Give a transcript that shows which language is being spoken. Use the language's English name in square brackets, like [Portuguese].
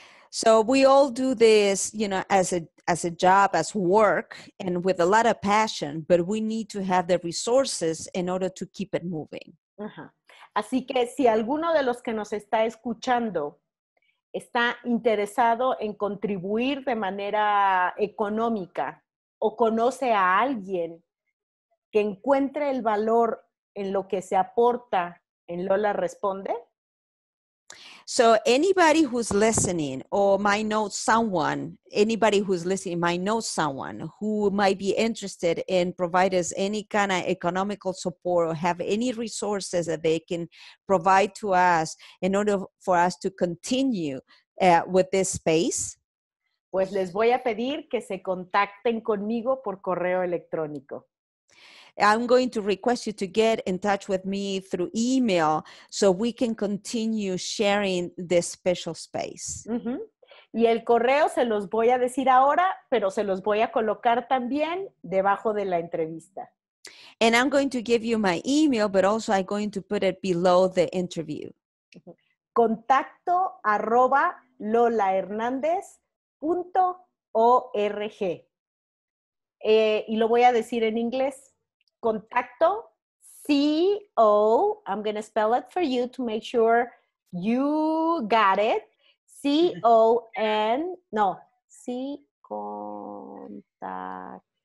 [English] So we all do this, as a job, as work, and with a lot of passion, but we need to have the resources in order to keep it moving. Ajá. [Spanish] Así que si alguno de los que nos está escuchando está interesado en contribuir de manera económica o conoce a alguien que encuentre el valor en lo que se aporta en Lola Responde. [English] So anybody who's listening or might know someone, might know someone who might be interested in provide us any kind of economical support or have any resources that they can provide to us in order for us to continue with this space. [Spanish] Pues les voy a pedir que se contacten conmigo por correo electrónico. [English] I'm going to request you to get in touch with me through email so we can continue sharing this special space. Uh-huh. [Spanish] Y el correo se los voy a decir ahora, pero se los voy a colocar también debajo de la entrevista. [English] And I'm going to give you my email, but also I'm going to put it below the interview. [Spanish] contacto@lolahernandez.org. Y lo voy a decir en inglés. [English] Contacto, C-O, I'm going to spell it for you to make sure you got it. [Spanish] C-O-N, no, contacto.